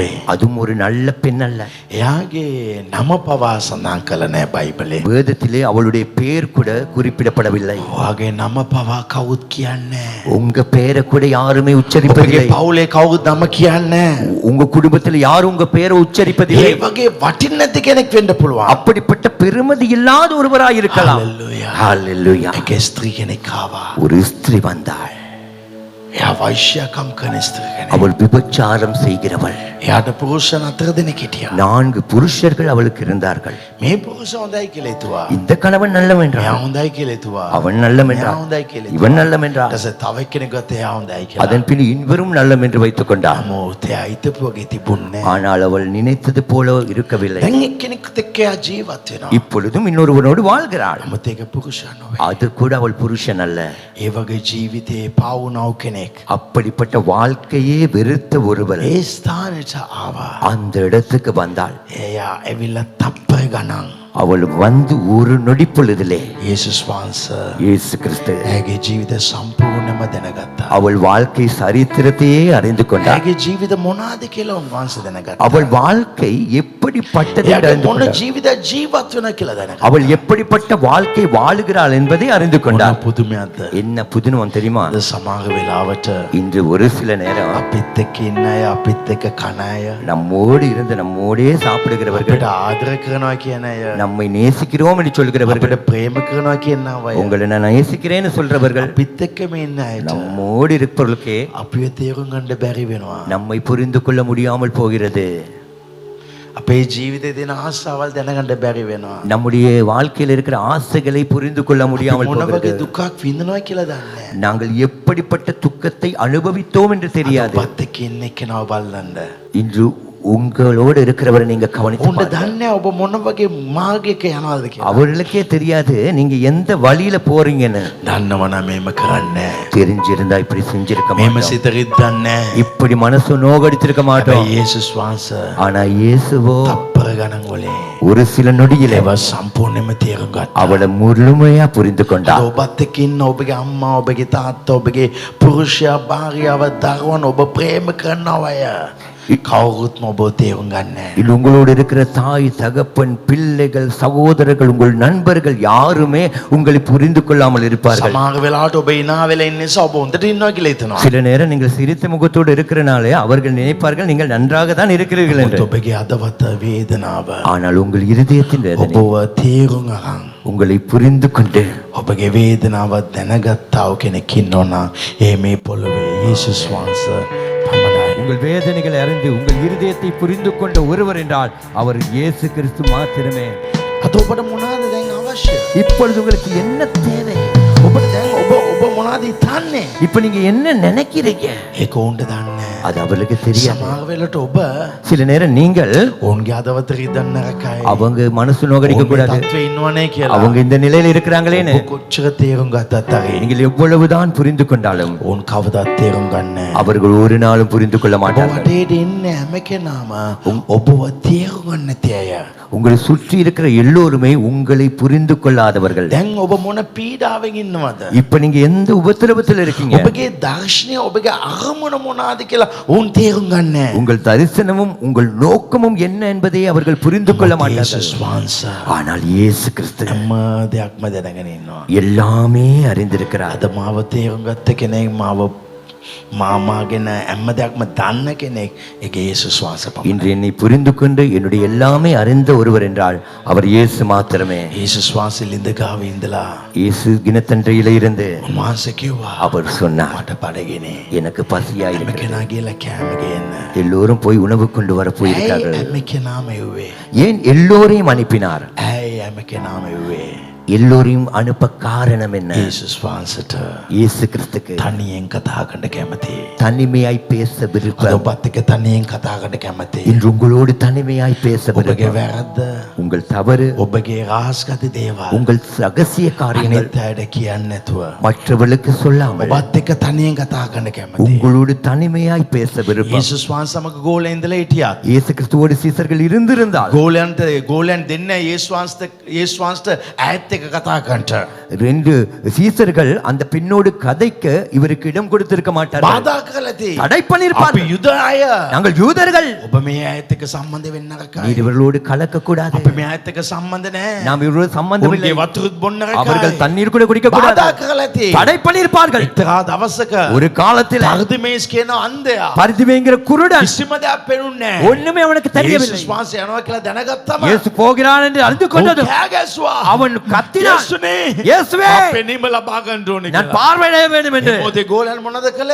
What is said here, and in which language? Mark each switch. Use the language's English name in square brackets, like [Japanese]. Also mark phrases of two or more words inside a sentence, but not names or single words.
[Tamil] அதுவும் ஒரு நல்ல பெண் அல்ல. [Sinhala] එයාගේ නම පවා සඳහන් කළ නෑ බයිබලේ. [Tamil] வேதத்திலே அவளுடைய பெயர் கூட குறிப்பிடப்படவில்லை. [Sinhala] ඔයාගේ නම පවා කවුත් කියන්නේ නෑ. [Tamil] உங்க பெயரை கூட யாருமே [Sinhala] ඔබගේ [Tamil] உச்சரிப்பதில்லை. [Sinhala] පවුලේ කවුත් නම කියන්නේ නෑ. [Tamil] உங்க குடும்பத்தில் யாரும் உங்க பெயரை உச்சரிப்பதில்லை. [Sinhala] ඒ වගේ වටින් නැති කෙනෙක් වෙන්න පුළුවන්. [Tamil] அப்படிப்பட்ட பெருமதி இல்லாத ஒருவராய் இருக்கலாம். [Sinhala] හalleluya. [Tamil] ஹalleluya. [Sinhala] ඒකේ ස්ත්‍රී කෙනෙක් ආවා. [Tamil] ஒரு ஸ்திரீ வந்தாள். [Sinhala] එයා වෛශ්‍යකම් කරන ස්ත්‍රී කෙනෙක්. [Tamil] அவள் விபச்சாரம் செய்கிறவள். [Sinhala] එයාට පුරුෂයන් 4 දෙනෙක් හිටියා. [Tamil] 4 புருஷர்கள் அவளுக்கு இருந்தார்கள். [Sinhala] මේ පුරුෂ හොඳයි කියලා හිතුවා. [Tamil] இந்த கணவன் நல்லவன் [Sinhala] එයා [Tamil] என்றான். [Sinhala] හොඳයි කියලා හිතුවා. [Tamil] அவன் நல்லவன் [Sinhala] එයා [Tamil] என்றான். [Sinhala] හොඳයි කියලා [Tamil] இவன் நல்லவன் என்றான். [Sinhala] ඊට පස්සේ තව එක්කෙනෙක් ගත්තා එයා හොඳයි කියලා. [Tamil] அதன் பின் இவரும் நல்லவன் என்று வைத்துக் கொண்டான். [Sinhala] නමුත් එයා හිතපු වගේ තිබුණේ නෑ. [Tamil] ஆனால் அவள் நினைத்தது போல இருக்கவில்லை. [Sinhala] දැන් එක්කෙනෙක්ට එක්ක එයා ජීවත් වෙනවා. [Tamil] இப்பொழுதும் இன்னொருவனோடு வாழ்கிறாள். [Sinhala] නමුත් ඒක පුරුෂයා නොවේ. [Tamil] அது கூட அவள் புருஷன் அல்ல. [Sinhala] ඒ වගේ ජීවිතේ පාවුනව කෙනෙක් [Tamil] அப்படிப்பட்ட வாழ்க்கையே வெறுத்த ஒருவர் [Sinhala] ඒ ස්ථානෙට ආවා. [Tamil] அந்த இடத்துக்கு வந்தாள். [Sinhala] එයා ඇවිල්ලා තප්පර ගණන් [Tamil] அவள் வந்து ஒரு நொடி பொழுதிலே [Sinhala] යේසුස් වහන්සේ [Tamil] இயேசு கிறிஸ்து [Sinhala] ඇගේ ජීවිත සම්පූර්ණයෙන්ම දැනගත්තා. [Tamil] அவள் வாழ்க்கை சரித்திரத்தையே அறிந்து கொண்டார். [Sinhala] ඇගේ ජීවිත මොනවාද කියලා උන්වහන්සේ දැනගත්තා. [Tamil] அவள் வாழ்க்கை எப்படிப்பட்டது என்று [Sinhala] එයාගේ [Tamil] அறிந்து [Sinhala] මොන [Tamil] கொண்டார். [Sinhala] ජීවිතයක් ජීවත් වෙනවා කියලා දැනගත්තා. [Tamil] அவள் எப்படிப்பட்ட வாழ்க்கை வாழுகிறாள் என்பதை அறிந்து [Sinhala] මොන [Tamil] கொண்டார். [Sinhala] පුදුමයක්ද? [Tamil] என்ன புதுனம் தெரியுமா? [Sinhala] අද සමහර වෙලාවට [Tamil] இன்று ஒரு சில நேரம் [Sinhala] අපිත් එක්ක ඉන්න අය අපිත් එක්ක කන අය [Tamil] நம்மோடு இருந்து நம்மோடே சாப்பிடுகிறவர்கள், [Sinhala] අපිට ආදර කරනවා කියන අය [Tamil] நம்மை நேசிக்கிறோம் என்று சொல்கிறவர்கள், [Sinhala] අපිට ප්‍රේම කරනවා කියන අය [Tamil] உங்களை நான் நேசிக்கிறேன்னு சொல்றவர்கள், [Sinhala] අපිත් එක්කම ඉන්න අයට [Tamil] நம்மோடு இருப்பவர்களுக்கே [Sinhala] අපිව තේරුම් ගන්න බැරි වෙනවා. [Tamil] நம்மை புரிந்து கொள்ள முடியாமல் போகிறது. [Sinhala] අපේ ජීවිතේ තියෙන ආශාවල් දැනගන්න බැරි වෙනවා. [Tamil] நம்முடைய வாழ்க்கையில் இருக்கிற ஆசைகளை புரிந்து கொள்ள முடியாமல் [Sinhala] මොන [Tamil] போகிறது. [Sinhala] වගේ දුකක් විඳිනවා කියලා දන්නේ නැහැ. [Tamil] நாங்கள் எப்படிப்பட்ட துக்கத்தை அனுபவித்தோம் என்று தெரியாது. [Sinhala] ඔබත් එක්ක ඉන්න එක්කනව බලන්න. [Tamil] இன்று உங்களோடு இருக்கிறவரை நீங்க கவனித்து [Sinhala] උන්ට [Tamil] பாருங்க. [Sinhala] දන්නේ නැහැ ඔබ මොන වගේ මාර්ගයක යනවාද කියලා. [Tamil] அவர்களுக்கே தெரியாது நீங்க எந்த வழியில போறீங்கன்னு. [Sinhala] දන්නවනම් මේම කරන්නේ නැහැ. [Tamil] தெரிஞ்சிருந்தா இப்படி செஞ்சிருக்க [Sinhala] මේම [Tamil] மாட்டோம். [Sinhala] සිතරිත් දන්නේ නැහැ. [Tamil] இப்படி மனசு நோகடிச்சிருக்க மாட்டோம். [Sinhala] හැබැයි යේසුස් වහන්සේ [Tamil] ஆனா இயேசுவோ [Sinhala] තප්පර ගණන් වලින් [Tamil] ஒரு சில நொடியிலே [Sinhala] ඒව සම්පූර්ණයෙන්ම තේරුම් ගත්තා. [Tamil] அவளை முழுமையா புரிந்து [Sinhala] අද [Tamil] கொண்டார். [Sinhala] ඔබත් එක්ක ඉන්න ඔබගේ අම්මා ඔබගේ තාත්තා ඔබගේ පුරුෂයා භාර්යාව දරුවන් ඔබ ප්‍රේම කරනවා අය කවුරුත්ම ඔබ තේරුම් ගන්නේ නැහැ. [Tamil] இது உங்களோடு இருக்கிற தாய், தகப்பன், பிள்ளைகள், சகோதரர்கள், உங்கள் நண்பர்கள் யாருமே உங்களை புரிந்து கொள்ளாமல் இருப்பார்கள். [Sinhala] සමහර වෙලාවට ඔබ ඉනා වෙලා ඉන්න නිසා ඔබ හොඳට ඉන්නවා කියලා හිතනවා. [Tamil] சில நேரம் நீங்கள் சிரித்த முகத்தோடு இருக்கிறனாலே அவர்கள் நினைப்பார்கள் நீங்கள் நன்றாக தான் இருக்கிறீர்கள் என்று. [Sinhala] ඔබගේ අදවත වේදනාව [Tamil] ஆனால் உங்கள் இருதயத்தின் வேதனை [Sinhala] ඔබව තේරුම් අරන් [Tamil] உங்களை புரிந்து கொண்டு [Sinhala] ඔබගේ වේදනාව දැනගත්තාව කෙනෙක් ඉන්නවනම් ඒ මේ පොළවේ යේසුස් වහන්සේ පමණයි. [Tamil] உங்கள் வேதனைகளை அறிந்து உங்கள் இருதயத்தை புரிந்து கொண்ட ஒருவர் என்றால் அவர் இயேசு கிறிஸ்து மாத்திரமே. [Sinhala] අද ඔබට මොනවාද දැන් අවශ්‍ය? [Tamil] இப்பொழுது உங்களுக்கு என்ன தேவை? [Sinhala] ඔබට දැන් ඔබ මොනවාද හිතන්නේ? [Tamil] இப்ப நீங்க என்ன நினைக்கிறீங்க? [Sinhala] ඒක උන්ට දන්නේ නැහැ. [Tamil] அது அவர்களுக்கு தெரியாது. [Sinhala] සමහර වෙලට ඔබ [Tamil] சில நேரம் நீங்கள் [Sinhala] ඔවුන්ගේ අදවත රිදන්න නරකයි. [Tamil] அவங்க மனசு நோகடிக்க கூடாது, [Sinhala] තත්ත්වේ ඉන්නවනේ කියලා. [Tamil] அவங்க இந்த நிலையில இருக்கிறாங்களேன்னு [Sinhala] ඔබ කොච්චර තේරුම් ගත්තත් හරි [Tamil] நீங்கள் எவ்வளவுதான் புரிந்து கொண்டாலும் [Sinhala] ඔවුන් කවදාත් තේරුම් ගන්නෑ. [Tamil] அவர்கள் ஒரு நாளும் புரிந்து கொள்ள [Sinhala] ඔබ [Tamil] மாட்டார்கள். [Sinhala] වටේට ඉන්න හැම කෙනාම ඔබව තේරුම් ගන්න නැති අය. [Tamil] உங்களை சுற்றி இருக்கிற எல்லோருமே உங்களை புரிந்து கொள்ளாதவர்கள். [Sinhala] දැන් ඔබ මොන පීඩාවෙන් ඉන්නවද? [Tamil] இப்ப நீங்க எந்த உபத்திரவத்தில் இருக்கீங்க? [Sinhala] ඔබගේ දර්ශනය ඔබගේ අරමුණ මොනවාද කියලා ඔවුන් තේරුම් ගන්නෑ. [Tamil] உங்கள் தரிசனமும் உங்கள் நோக்கமும் என்ன என்பதை அவர்கள் புரிந்து கொள்ள மாட்டார்கள். [Sinhala] යේසුස් වහන්සේ [Tamil] ஆனால் இயேசு கிறிஸ்து [Sinhala] හැම දෙයක්ම දැනගෙන ඉන්නවා. [Tamil] எல்லாமே அறிந்திருக்கிறார். [Sinhala] අද මාව තේරුම් ගත්ත කෙනෙක් මාමාගෙන හැම දෙයක්ම දන්න කෙනෙක් ඒක යේසුස් වහන්සේ පමණයි. [Tamil] இன்று என்னை புரிந்து கொண்டு என்னுடைய எல்லாமே அறிந்த ஒருவர் என்றால் அவர் இயேசு மாத்திரமே. [Sinhala] යේසුස් වහන්සේ ලිඳ ගාව ඉඳලා [Tamil] இயேசு கிணத்தண்டையில இருந்து [Sinhala] උන්වහන්සේ කිව්වා [Tamil] அவர் சொன்னார், [Sinhala] මට බඩගිනේ. [Tamil] எனக்கு பசியா [Sinhala] හැම [Tamil] இருக்கிறது. [Sinhala] කෙනා ගිහලා කෑම ගේන්න. [Tamil] எல்லோரும் போய் உணவு கொண்டு வர [Sinhala] ඇයි [Tamil] போயிருக்கார்கள். [Sinhala] හැම කෙනාම එව්වේ? [Tamil] ஏன் எல்லோரையும் அனுப்பினார்? [Sinhala] ඇයි හැම කෙනාම එව්වේ? [Tamil] எல்லோரையும் அனுப்ப காரணம் என்ன? [Sinhala] යේසුස් වහන්සේට [Tamil] இயேசு கிறிஸ்துக்கு [Sinhala] තනියෙන් කතා කරන්න කැමති. [Tamil] தனிமையாய் பேச [Sinhala] අද [Tamil] விருப்பம். [Sinhala] ඔබත් එක්ක තනියෙන් කතා කරන්න කැමති. [Tamil] இன்று உங்களோடு தனிமையாய் பேச [Sinhala] ඔබගේ [Tamil] விருப்பம். [Sinhala] වැරද්ද, [Tamil] உங்கள் தவறு, [Sinhala] ඔබගේ රහස්ගත දේවල් [Tamil] உங்கள் ரகசிய காரியங்கள் [Sinhala] අනිත් අයට කියන්නේ නැතුව [Tamil] மற்றவர்களுக்கு சொல்லாமல் [Sinhala] ඔබත් එක්ක තනියෙන් කතා කරන්න කැමති. [Tamil] உங்களோடு தனிமையாய் பேச விருப்பம். [Sinhala] යේසුස් වහන්සේ සමග ගෝලෙන් ඉඳලා හිටියත් [Tamil] இயேசு கிறிஸ்துவோடு சீசர்கள் இருந்திருந்தால் [Sinhala] ගෝලයන් දෙන්න යේසුස් වහන්සේට ඈත් එක්ක කතා කරන්නට [Tamil] ரெண்டு சீசர்கள் அந்த பெண்ணோடு கதைக்க இவருக்கு இடம் கொடுத்திருக்க மாட்டார்கள். [Sinhala] බාධා කරලා තියෙයි. [Tamil] தடை [Sinhala] අපි [Tamil] பண்ணிருப்பார்கள். [Sinhala] යුද අය. [Tamil] நாங்கள் யூதர்கள், [Sinhala] ඔබ මේ ඈත් එක්ක සම්බන්ධ වෙන්න නරකයි. [Tamil] நீர் இவர்களோடு கலக்க கூடாது. [Sinhala] අපි මේ ඈත් එක්ක සම්බන්ධ නැහැ. [Tamil] நாம் இவர்களோடு சம்பந்தம் இல்லை. [Sinhala] උන්ගේ වතුරුත් බොන්න [Tamil] அவர்கள் [Sinhala] නරකයි. [Tamil] தண்ணீர் கூட குடிக்க கூடாது. [Sinhala] බාධා කරලා තියෙයි. [Tamil] தடை பண்ணிருப்பார்கள். [Sinhala] එක්තරා දවසක [Tamil] ஒரு காலத்தில் [Sinhala] පර්දිමේස් කියන අන්ධයා [Tamil] பரிதிவேங்கிற குருடன் [Sinhala] කිසිම දෙයක් පෙනුන්නේ නැහැ. [Tamil] ஒண்ணுமே அவனுக்கு தெரியவில்லை. [Sinhala] යේසුස් වහන්සේ යනවා කියලා දැනගත්තම [Tamil] இயேசு போகிறான் என்று அறிந்து கொண்டது [Sinhala] කෑ ගැස්සුවා. [Tamil] அவன் கத்தினான், [Sinhala] යේසුනේ [Tamil] இயேசுவே [Sinhala] පෙනීම ලබා ගන්න ඕනේ [Tamil] நான் [Sinhala] කියලා. [Tamil] பார்வையிட வேண்டும் என்று. [Sinhala] මොකද ගෝලයන් මොනවද කළේ?